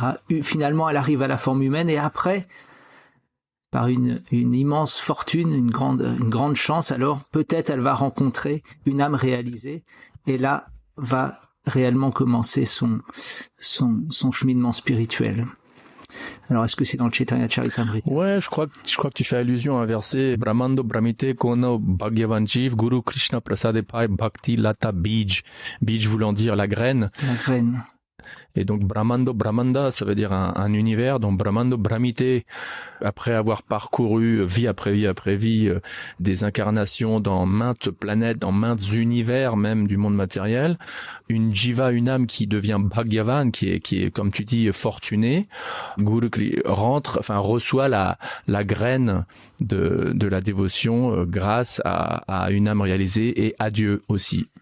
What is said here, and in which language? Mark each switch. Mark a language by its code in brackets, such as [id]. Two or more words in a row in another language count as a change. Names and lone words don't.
[fr] Finalement, elle arrive à la forme humaine et après, par une immense fortune, une grande chance, alors peut-être elle va rencontrer une âme réalisée et là va réellement commencer son cheminement spirituel. Alors, est-ce que c'est dans le Chaitanya Charitamrita? Ouais, je crois que tu fais allusion à un verset [bn] ব্রহ্মাণ্ড ভ্রমিতে কোন ভাগ্যবান জীব গুরু কৃষ্ণ প্রসাদে পায় ভক্তি লতা বীজ. [fr] Bij voulant dire la graine. La graine. Et donc [bn] ব্রহ্মাণ্ড ব্রহ্মাণ্ড, [fr] ça veut dire un univers. Donc [bn] ব্রহ্মাণ্ড ভ্রমিতে, [fr] après avoir parcouru vie après vie, des incarnations dans maintes planètes, dans maintes univers même du monde matériel, une jiva, une âme qui devient Bhagavan, qui est comme tu dis fortunée, Guru reçoit la graine de la dévotion grâce à une âme réalisée et à Dieu aussi.